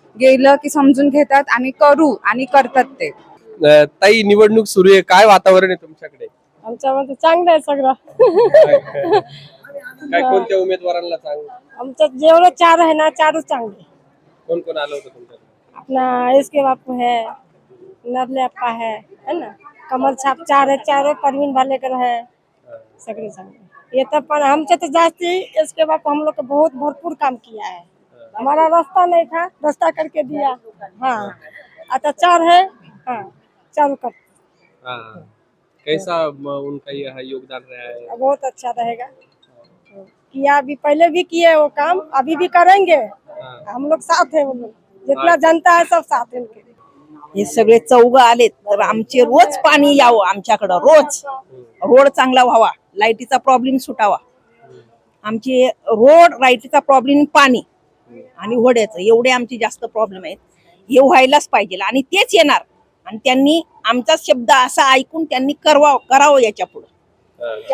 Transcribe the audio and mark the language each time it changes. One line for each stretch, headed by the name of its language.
Marathi: गेलं की समजून घेतात आणि करू आणि करतात ते. ताई, निवडणूक सुरू आहे, काय वातावरण आहे तुमच्याकडे? आमच्यामध्ये चांगलं आहे सगळं. काय कोणत्या उमेदवारांना चांगलं? आमचं जेवढं चार आहे ना, चारच चांगले. कोण कोण आलं होतं तुमच्याकडे?
Hindi: अपना एस.के. बापू है, नरले अप्पा है ना, कमल छाप चार है, चारों परवीन भालेकर है,
Marathi: सगळे चांगले. येतं पण आमच्या तर जास्ती एस.के.
Hindi: बापू हम लोग को बहुत भरपूर काम किया है. हमारा रास्ता नहीं था, रास्ता करके दिया. हाँ, आता चार है, हाँ चारों कर. हाँ. कैसा उनका यह योगदान रहा है? बहुत अच्छा रहेगा. किया अभी पहले भी किए वो काम, अभी भी करेंगे. हम लोग साथ है, वो लोग जितना जनता है सब साथ है उनके.
Marathi: हे सगळे चौघ आलेत तर आमचे रोज पाणी यावं आमच्याकडं. रोज रोड चांगला व्हावा, लाईटीचा प्रॉब्लेम सुटावा. आमचे रोड, लाईटीचा प्रॉब्लेम, पाणी आणि वड्याचं, एवढे आमचे जास्त प्रॉब्लेम आहेत. हे व्हायलाच पाहिजे आणि तेच येणार. आणि त्यांनी आमचा शब्द असा ऐकून त्यांनी करावं याच्या पुढे.